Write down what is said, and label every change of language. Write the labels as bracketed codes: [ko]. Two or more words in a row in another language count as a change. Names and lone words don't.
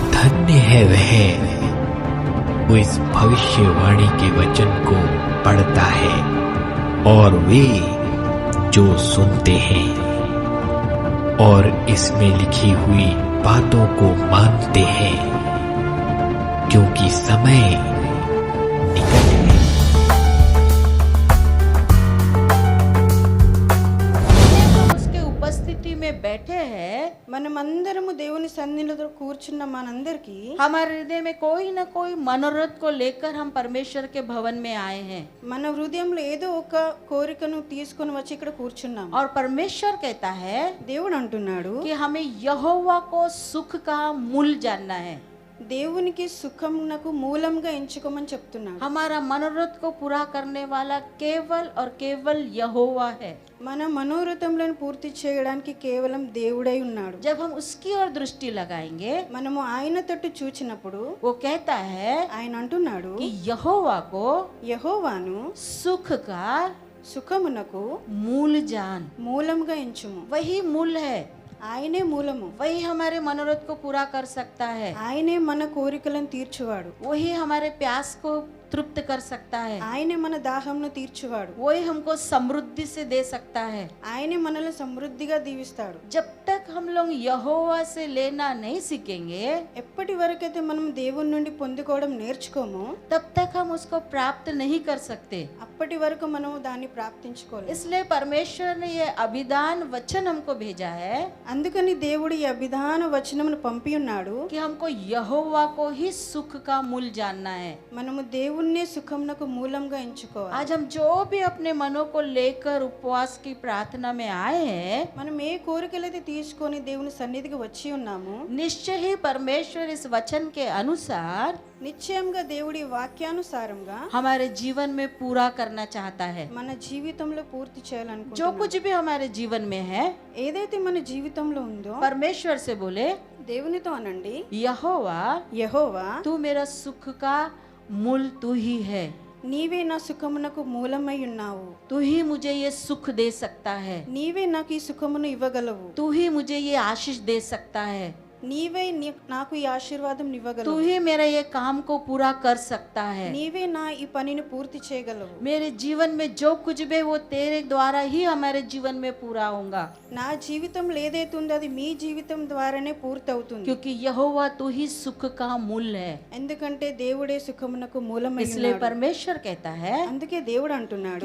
[hi] धन्य है वह वो इस भविष्यवाणी के वचन को पढ़ता है और वे जो सुनते हैं और इसमें लिखी हुई बातों को मानते हैं, क्योंकि समय निकट है। उसके उपस्थिति में बैठे हैं, [te] మనమందరము దేవుని సన్నిధిలో కూర్చున్న మనందరికీ [hi] हमारे हृदय में कोई न कोई मनोरथ को लेकर हम परमेश्वर के भवन में आए हैं [te] మన హృదయంలో ఏదో ఒక కోరికను తీసుకొని వచ్చి ఇక్కడ కూర్చున్నాం. [hi] और परमेश्वर कहता है [te] దేవుడు అంటున్నాడు [hi] कि हमें यहोवा को सुख का मूल जानना है। [te] దేవునికి సుఖమునకు మూలంగా ఎంచుకోమని చెప్తున్నాడు. [hi] हमारा मनोरथ को पूरा करने वाला केवल और केवल यहोवा है। [te] మన మనోరథములను పూర్తి చేయడానికి కేవలం దేవుడై ఉన్నాడు. [hi] जब हम उसकी ओर दृष्टि लगाएंगे, [te] మనము ఆయన తట్టు చూచినప్పుడు [hi] वो कहता है [te] ఆయన అంటున్నాడు [hi] कि यहोवा को [te] యెహోవాను [hi] सुख का [te] సుఖమునకు [hi] मूल जान। [te] మూలంగా ఎంచుము. [hi] वही मूल है, [te] ఆయనే మూలము. [hi] वही हमारे मनोरथ को पूरा कर सकता है, [te] ఆయనే మన కోరికలను తీర్చువాడు. [hi] वही हमारे प्यास को तृप्त कर सकता है, [te] ఆయనే మన దాహంను తీర్చువాడు. [hi] वही हमको समृद्धि से दे सकता है। [te] ఆయనే మనల్ని సమృద్ధిగా దీవిస్తాడు. [hi] जब तक हम लोग यहोवा से लेना नहीं सीखेंगे, [te] ఎప్పటి వరకైతే మనం దేవుని నుండి పొందుకోవడం నేర్చుకోమో [hi] तब तक हम उसको प्राप्त नहीं कर सकते। [te] అప్పటి వరకు మనం దాన్ని ప్రాప్తించుకోలేము. [hi] इसलिए परमेश्वर ने ये अभिधान वचन हमको भेजा है [te] అందుకని దేవుడు ఈ అభిధాన వచనమును పంపి ఉన్నాడు. [hi] कि हमको यहोवा को ही सुख का मूल जानना है। [te] మనము దేవుణ్ణే సుఖమునకు మూలంగా ఎంచుకోవాలి. [hi] आज हम जो भी अपने मनों को लेकर उपवास की प्रार्थना में आए हैं, [te] మనం ఏ కోరికలైతే తీసుకొని దేవుని సన్నిధికి వచ్చి ఉన్నామో [hi] निश्चय ही परमेश्वर इस वचन के अनुसार [te] నిశ్చయంగా దేవుడి వాక్యానుసారంగా [hi] हमारे जीवन में पूरा करना चाहता है। [te] మన జీవితంలో పూర్తి [hi] जो [te] చేయాలనుకుంటున్నాడు. [hi] कुछ भी हमारे जीवन में है, [te] ఏదైతే మన జీవితంలో ఉందో [hi] परमेश्वर से बोले, [te] దేవునితో అనండి, [hi] यहोवा [te] యెహోవా [hi] तू मेरा सुख का मूल तू ही है, [te] నీవే నా సుఖమునకు మూలమై ఉన్నావు. [hi] तू ही मुझे ये सुख दे सकता है, [te] నీవే నాకు ఈ సుఖమును ఇవ్వగలవు. [hi] तू ही मुझे ये आशीष दे सकता है, [te] నీవే నాకు ఈ ఆశీర్వాదం [hi] तू [te] ఇవ్వగలవు. [hi] ही मेरा ये काम को पूरा कर सकता है। [te] నీవే నా ఈ పనిని పూర్తి చేయగలవు. [hi] मेरे जीवन में जो कुछ भी वो तेरे द्वारा ही हमारे जीवन में पूरा होगा, [te] నా జీవితంలో ఏదైతే ఉందో అది మీ జీవితం ద్వారానే పూర్తి అవుతుంది. [hi] क्योंकि यहोवा तू ही सुख का मूल है। [te] ఎందుకంటే దేవుడే సుఖమునకు మూలమై [hi] इसलिए [te] ఉన్నాడు. [hi] परमेश्वर कहता है [te] అందుకే దేవుడు అంటున్నాడు,